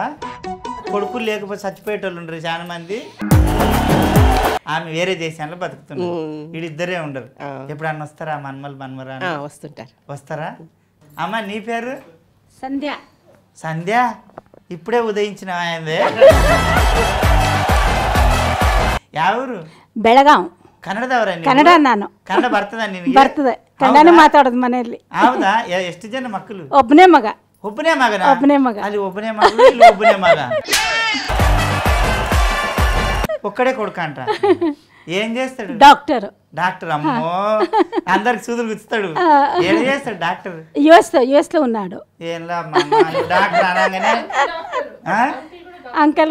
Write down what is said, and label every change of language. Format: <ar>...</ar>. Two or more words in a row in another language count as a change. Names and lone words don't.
<te>కొడుకులు లేకపోతే చచ్చిపోయేటోళ్ళు ఉండరు చాలా మంది. ఆమె వేరే దేశాల్లో బతుకుతున్నారు, వీడిద్దరే ఉండరు. ఎప్పుడన్నా వస్తారా మన్మరా? వస్తుంటారు. వస్తారా? అమ్మ నీ పేరు? సంధ్య. సంధ్య ఇప్పుడే ఉదయించిన ఆయనదే.</te> <kn>ಯಾವರು? ಬೆಳಗಾಂ. ಕನ್ನಡದವರ? ಕನ್ನಡ ನಾನು. ಕನ್ನಡ ಬರ್ತದ ನಿನಗೆ? ಬರ್ತದೆ, ಕನ್ನಡನೇ ಮಾತಾಡೋದು ಮನೆಯಲ್ಲಿ. ಹೌದಾ? ಎಷ್ಟು ಜನ ಮಕ್ಕಳು? ಒಬ್ಬನೇ ಮಗ. ಒಬ್ಬನೇ ಮಗನ? ಒಬ್ಬನೇ ಮಗ. ಅಲ್ಲಿ ಒಬ್ಬನೇ ಮಗಳು, ಇಲ್ಲಿ ಒಬ್ಬನೇ ಮಗ.</kn> <te>ఒక్కడే కొడుకు అంట. ఏం చేస్తాడు? డాక్టర్. డాక్టర్? అమ్మో, అందరికి సూదులు గుచ్చుతాడు. ఏం చేస్తాడు డాక్టర్? యుఎస్ లో ఉన్నాడు. ఏంలా డాక్టర్ అనగానే అంకల్</te>